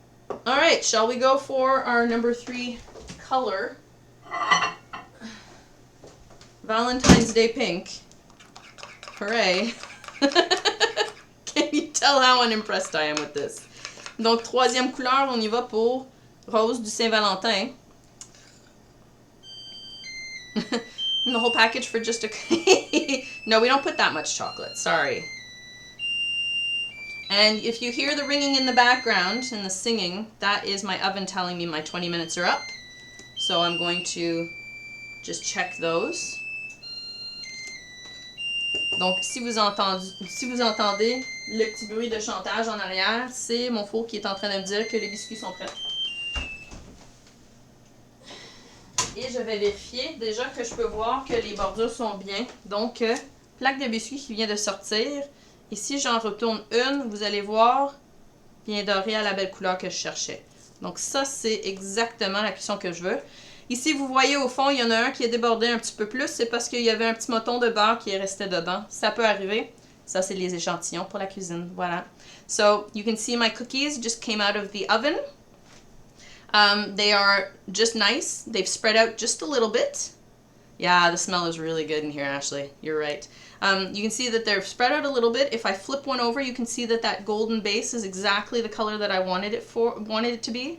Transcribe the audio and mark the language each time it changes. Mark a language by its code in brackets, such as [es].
[en] All right, shall we go for our number 3 color? Valentine's Day pink. Hooray. Can you tell how unimpressed I am with this? [fr] Donc, troisième couleur, on y va pour rose du Saint-Valentin. [en] The whole package for just a... No, we don't put that much chocolate. Sorry. And if you hear the ringing in the background and the singing, that is my oven telling me my 20 minutes are up. So I'm going to just check those. [fr] Donc, si vous entendez le petit bruit de chantage en arrière, c'est mon four qui est en train de me dire que les biscuits sont prêts. Et je vais vérifier déjà que je peux voir que les bordures sont bien. Donc, plaque de biscuits qui vient de sortir. Et si j'en retourne une, vous allez voir, bien doré à la belle couleur que je cherchais. Donc ça, c'est exactement la cuisson que je veux. Ici, vous voyez au fond, il y en a un qui est débordé un petit peu plus. C'est parce qu'il y avait un petit moton de beurre qui est resté dedans. Ça peut arriver. Ça, c'est les échantillons pour la cuisine. Voilà. [en] So, you can see my cookies just came out of the oven. They are just nice. They've spread out just a little bit. Yeah, the smell is really good in here, Ashley. You're right. You can see that they're spread out a little bit. If I flip one over, you can see that that golden base is exactly the color that I wanted it to be.